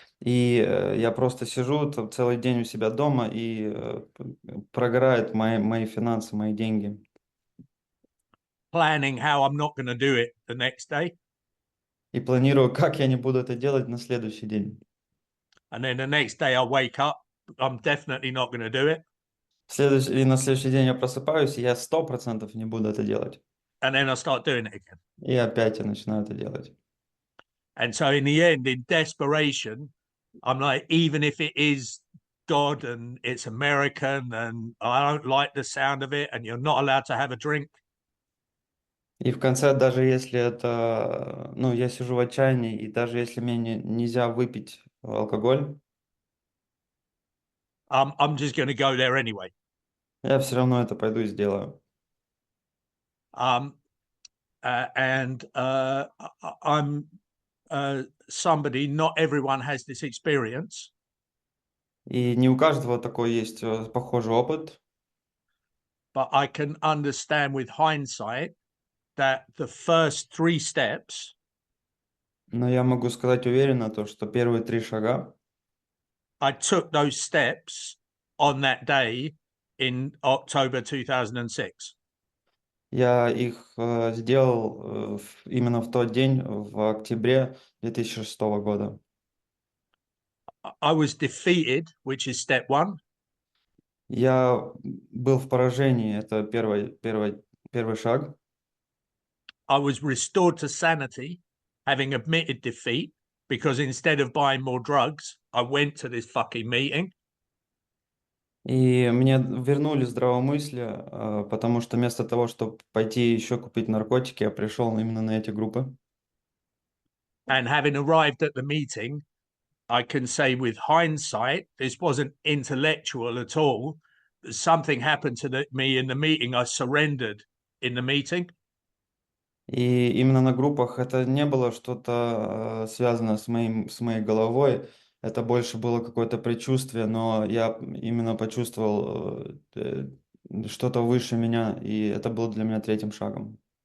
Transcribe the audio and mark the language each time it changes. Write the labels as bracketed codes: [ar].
[ru] И я просто сижу там целый день у себя дома и прогорают мои финансы, мои деньги. [en] Planning how I'm not going to do it the next day. [ru] И планирую, как я не буду это делать на следующий день. [en] And then the next day I wake up, I'm definitely not going to do it. [ru] И на следующий день я просыпаюсь, и я 100% не буду это делать. [en] And then I start doing it again. [ru] И опять я начинаю это делать. [en] And so in the end, in desperation, I'm like, even if it is God and it's American and I don't like the sound of it and you're not allowed to have a drink. [ru] И в конце, даже если это, ну, я сижу в отчаянии, и даже если мне нельзя выпить алкоголь, [en] I'm just going to go there anyway. [ru] я все равно это пойду и сделаю. [en] Um, and I'm somebody. Not everyone has this experience, [ru] И не у каждого такой есть похожий опыт, [en] but I can understand with hindsight that the first three steps [ru] но я могу сказать уверенно то, что первые три шага [en] I took those steps on that day in October 2006. [ru] я их сделал именно в тот день, в октябре 2006 года. [en] I was defeated, which is step one. [ru] Я был в поражении, это первый шаг. [en] I was restored to sanity, having admitted defeat, because instead of buying more drugs, I went to this fucking meeting. [ru] И мне вернули здравомыслие, потому что вместо того, чтобы пойти еще купить наркотики, я пришел именно на эти группы. [en] And having arrived at the meeting, I can say with hindsight, this wasn't intellectual at all. Something happened to me in the meeting. I surrendered in the meeting. [ru] И именно на группах это не было что-то связано с моей головой, это больше было какое-то предчувствие, но я именно почувствовал что-то выше меня, и это было для меня третьим шагом.